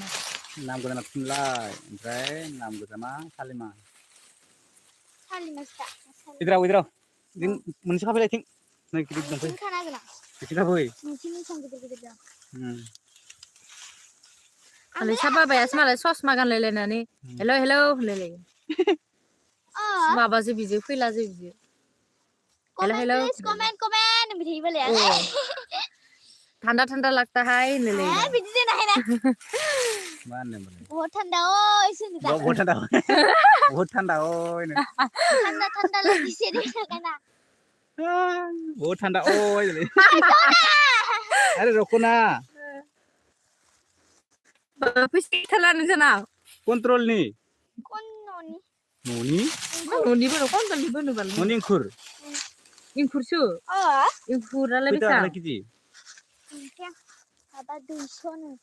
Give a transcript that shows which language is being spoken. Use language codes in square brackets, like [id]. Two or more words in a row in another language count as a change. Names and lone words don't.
[brx] नाम गोदाना थुनलाइ ओमफ्राय नाम गोजामा सालिमा इधराव जों मोनसे खाफैलाय थिं नै गिदिर दंफै बिथिं फै आलिसा बाबायासो मालाय ससमा गानलायलायनानै हेलौ हेलौ होनलायलायो माबाजो बिजो फैलाजो बिजो हेलौ हेलौ कमेन्ट बिदि [hi] बोले ठंडा ठंडा लगता है [brx] होनलायलायो बिदि देना हैना मा होननो मोन [hi] बहुत ठंडा ओइ सुनिता बहुत ठंडा बहुत ठंडा ओइ ठंडा ठंडा लगी से देखा ना बहुत ठंडा ओइ अरे रुको ना [brx] फैसा थालानो जोंना कन्ट्रलनि न'नि न'निबो कन्ट्रलनिबो होनोबाल न'नि इंखुर इंखुरसो इंखुरालाय खैथा बेसां थाखाय केजि माबा 200 नो